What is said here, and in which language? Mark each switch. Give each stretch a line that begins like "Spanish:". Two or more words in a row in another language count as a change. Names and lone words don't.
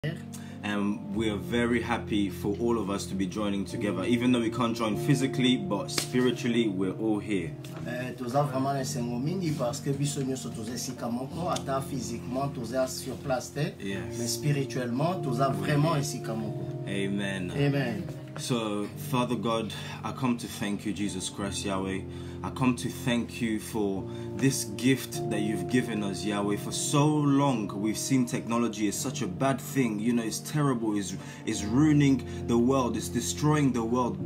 English: And we are very happy for all of us to be joining together, even though we can't join physically, but spiritually we're all here.
Lingala: Toza vraiment esengo mingi
French: parce que
Lingala: biso nyonso toza esika moko ata physiquement toza
French: sur place
Lingala: te,
French: mais spirituellement
Lingala: toza vraiment esika moko.
English: Amen. Amen. So, Father God, I come to thank you, Jesus Christ, Yahweh. I come to thank you for this gift that you've given us, Yahweh. For so long, we've seen technology as such a bad thing. You know, it's terrible, it's ruining the world, it's destroying the world.